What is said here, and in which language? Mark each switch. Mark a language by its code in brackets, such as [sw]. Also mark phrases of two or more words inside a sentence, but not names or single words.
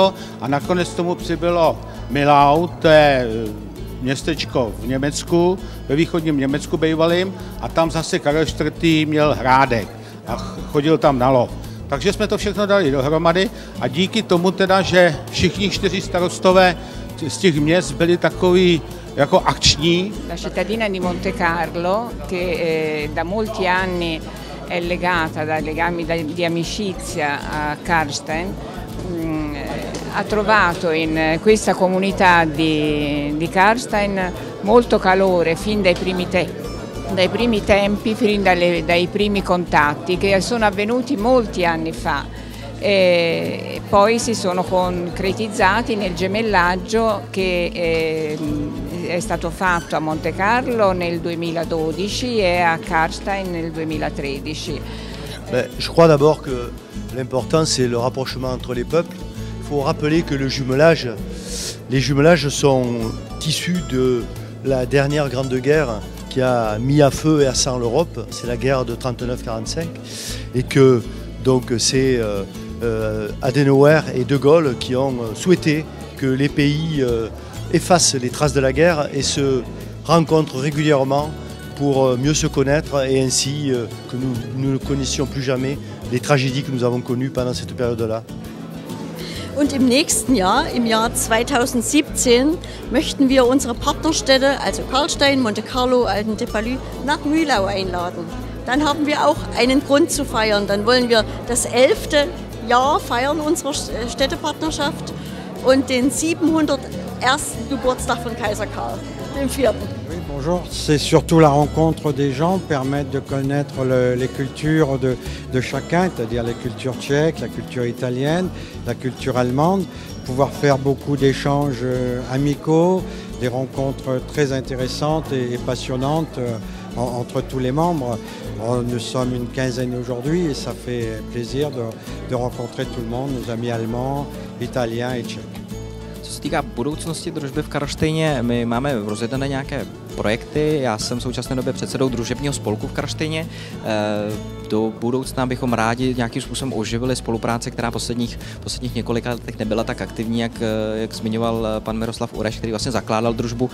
[cs] A nakonec tomu přibylo Milau, to je městečko v Německu, ve východním Německu bývalým, a tam zase Karel IV. Měl hrádek a chodil tam na lov. Takže jsme to všechno dali dohromady a díky tomu teda, že všichni 4 starostové z těch měst byli takový jako akční. [it] La cittadina di Monte Carlo, che da molti anni è legata da legami di amicizia a Karlštejn, ha trovato in questa comunità di Karlštejn molto calore fin dai primi tempi, fin dai primi contatti che sono avvenuti molti anni fa. E poi si sono concretizzati nel gemellaggio che è stato fatto a Monte Carlo nel 2012 e a Karlštejn nel 2013. [fr] Je crois d'abord que l'important c'est le rapprochement entre les peuples. Il faut rappeler que les jumelages sont issus de la dernière grande guerre qui a mis à feu et à sang l'Europe, c'est la guerre de 39-45, et que donc c'est Adenauer et De Gaulle qui ont souhaité que les pays effacent les traces de la guerre et se rencontrent régulièrement pour mieux se connaître et ainsi que nous ne connaissions plus jamais les tragédies que nous avons connues pendant cette période-là. [de] Und im nächsten Jahr, im Jahr 2017, möchten wir unsere Partnerstädte, also Karlštejn, [fr] Monte Carlo, Athènes de Palu, [de] nach Mühlau einladen. Dann haben wir auch einen Grund zu feiern. Dann wollen wir das 11. Jahr feiern unserer Städtepartnerschaft und den 701. Geburtstag von Kaiser Karl, dem 4. [fr] Oui, bonjour, c'est surtout la rencontre des gens, permettre de connaître les cultures de chacun, c'est-à-dire les cultures tchèques, la culture italienne, la culture allemande, pouvoir faire beaucoup d'échanges amicaux, des rencontres très intéressantes et passionnantes entre tous les membres. Nous sommes une quinzaine aujourd'hui et ça fait plaisir de rencontrer tout le monde, nos amis allemands, italiens et tchèques. [cs] Co se týká budoucnosti družby v Karlštejně, my máme rozjedené nějaké projekty. Já jsem v současné době předsedou družebního spolku v Karlštejně. Do budoucna bychom rádi nějakým způsobem oživili spolupráci, která posledních několika letech nebyla tak aktivní, jak zmiňoval pan Miroslav Ureš, který vlastně zakládal družbu.